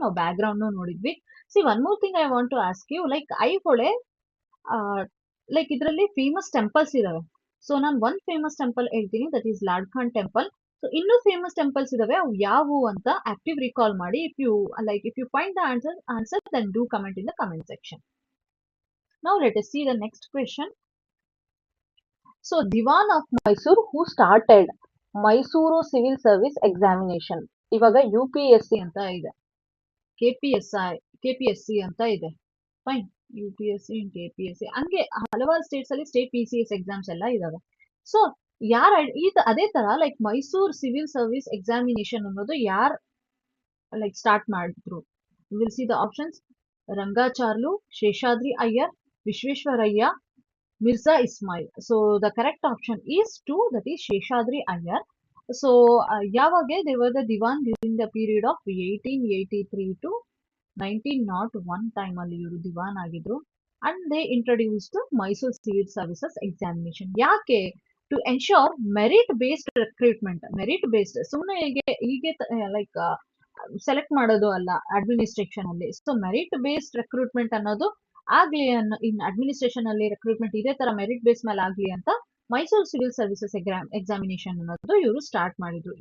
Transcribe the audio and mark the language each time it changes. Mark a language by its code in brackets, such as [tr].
[kn] ನಾವು back ground ನೋಡಿದ್ವಿ. [en] see one more thing I want to ask you, [kn] like Aihole like ಇದರಲ್ಲಿ famous temples ಇದಾವೆ. So ನಾನು ಒಂದ್ ಫೇಮಸ್ ಟೆಂಪಲ್ ಹೇಳ್ತೀನಿ, ದಟ್ ಈಸ್ ಲಾಡ್ಖಾನ್ ಟೆಂಪಲ್. ಸೊ ಇನ್ನೂ ಫೇಮಸ್ ಟೆಂಪಲ್ಸ್ ಇದಾವೆ, ಅವು ಯಾವುವು ಅಂತ ಆಕ್ಟಿವ್ ರಿಕಾಲ್ ಮಾಡಿ. [en] If you find the answer then do comment in the comment section. Now let us see the next question. So Diwan of Mysore who started Mysuru Civil Service Examination. [kn] ಇವಾಗ UPSC ಅಂತ ಇದೆ, KPSC ಅಂತ ಇದೆ. Fine. UPSC and KPSC ಹಂಗೆ ಹಲವಾರು States ಅಲ್ಲಿ state PCS exams ಎಲ್ಲ ಇದಾವೆ. ಸೊ ಅದೇ ತರ like Mysore civil service examination ಅನ್ನೋದು ಯಾರ್ ಲೈಕ್ ಸ್ಟಾರ್ಟ್ ಮಾಡಿದ್ರು? [en] Will see the options. [kn] Rangacharlu, Seshadri Iyer, Visvesvaraya, Mirza Ismail. [en] So the correct option is 2, that is Sheshadri Iyer. So [kn] ಯಾವಾಗ [en] they were the Diwan during the period of 1883 to 1901 [kn] time ಅಲ್ಲಿ ಇವರು ದಿವಾನ್ ಆಗಿದ್ರು. [en] And they introduced Mysore civil services examination. [kn] ಯಾಕೆ? [en] To ensure merit based recruitment. Merit based, [kn] ಸುಮ್ಮನೆ ಹೀಗೆ like select ಮಾಡೋದು ಅಲ್ಲ administration ಅಲ್ಲಿ. ಸೊ ಮೆರಿಟ್ ಬೇಸ್ಡ್ ರಿಕ್ರೂಟ್ಮೆಂಟ್ ಅನ್ನೋದು ಆಗ್ಲಿ ಇನ್ ಅಡ್ಮಿನಿಸ್ಟ್ರೇಷನ್ ಅಲ್ಲಿ ರಿಕ್ರೂಟ್ಮೆಂಟ್ ಇದೇ ತರ ಮೆರಿಟ್ ಬೇಸ್ ಮೇಲೆ ಆಗ್ಲಿ ಅಂತ ಮೈಸೂರು ಸಿವಿಲ್ ಸರ್ವಿಸಸ್ ಎಕ್ಸಾಮಿನೇಷನ್ ಅನ್ನೋದು ಇವರು ಸ್ಟಾರ್ಟ್ ಮಾಡಿದ್ರು.